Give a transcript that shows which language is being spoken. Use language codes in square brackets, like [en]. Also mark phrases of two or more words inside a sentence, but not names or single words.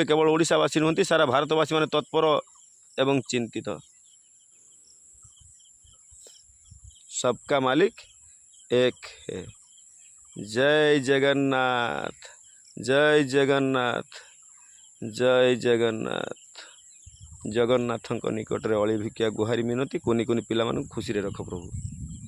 [or] କେବଳ ଓଡ଼ିଶାବାସୀ ନୁହନ୍ତି, ସାରା ଭାରତବାସୀ ମାନେ ତତ୍ପର ଏବଂ ଚିନ୍ତିତ। [hi] सबका मालिक एक है। जय जगन्नाथ। जय जगन्नाथ। जय जगन्नाथ। [or] ଜଗନ୍ନାଥଙ୍କ ନିକଟରେ ଅଳି ଭିକ୍ଷା ଗୁହାରି ମିନତି କୁନି କୁନି ପିଲାମାନଙ୍କୁ ଖୁସିରେ ରଖ ପ୍ରଭୁ।